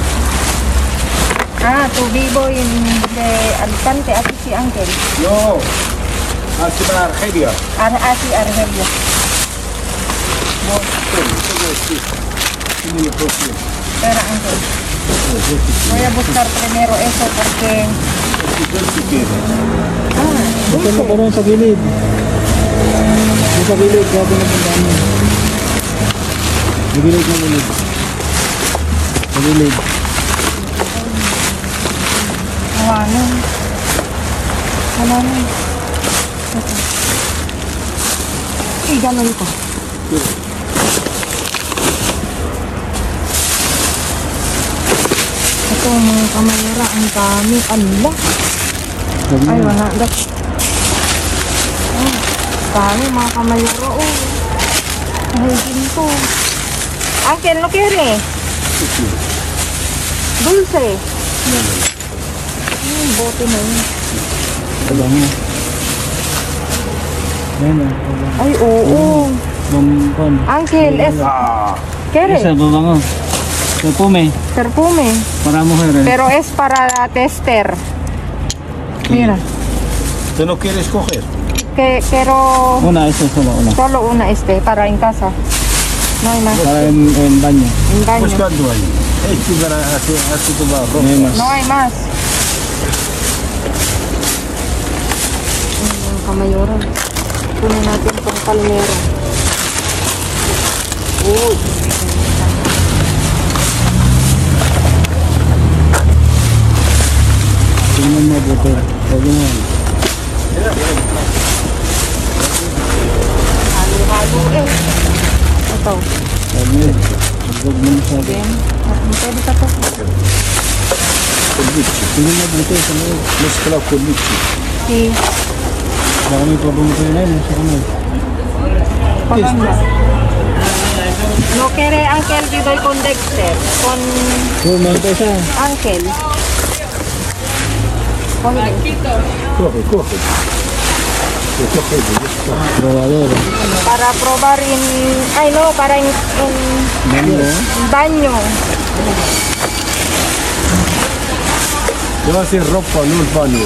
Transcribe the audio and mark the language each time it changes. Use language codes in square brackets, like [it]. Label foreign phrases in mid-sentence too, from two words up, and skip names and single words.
[es] Ah, tú vivo de Alicante, así si Ángel. No. Hace para Argelia. Así Argelia. Tiene coche. Espera, Ángel. Voy a buscar primero eso porque... Si quiere. [tl] Buksan mo ko rin sa gilid. Yung sa gilid, grabe na puntaan mo. Sa gilid na gilid. Sa gilid. Wala na. Wala na. Ito. Ganun ko. Ito mga kamayara, ang dami. Allah. Ay, wala. Ay, dami mga kamayara. Oh. Ay, ginto. Uncle, [es] no quiere? Dulce. [tl] Bote na yun. Ito mo. Ayan na. Ay, oo. Bangkon. [es] Uncle, es... Ah. ¿Quiere? [tl] Isa, babango. [es] Perfume. Perfume. Para mujeres. Pero es para tester. Mira. ¿Tú no quieres coger? Que quiero Una, esa solo una. solo una para en casa. No hay más. Para en baño. En baño. Buscando ahí. Este para hacer tu barro. No hay más. No hay más. [tl] Ang kamayoran. Kunin natin itong palmero. Oh. Tingnan mo buto. Sabi mo. Halo-halo eh. Ito. Sabi mo. Huwag mo masyado. Again. Pwede ka to. Tingnan mo buto. Sa mo. [es] Mezcla con leche. Si. [tl] Baka may problem ko yun. Sa kamay. Paganda. [es] No quiere Ángel, te doy con Dexter. Con [tl] So, meron pa isa. [es] Ángel. Con Coge, coge. Coge, Probador. para probar en... Ay, no, para en Mango. baño. Yo hacer ropa, no el baño.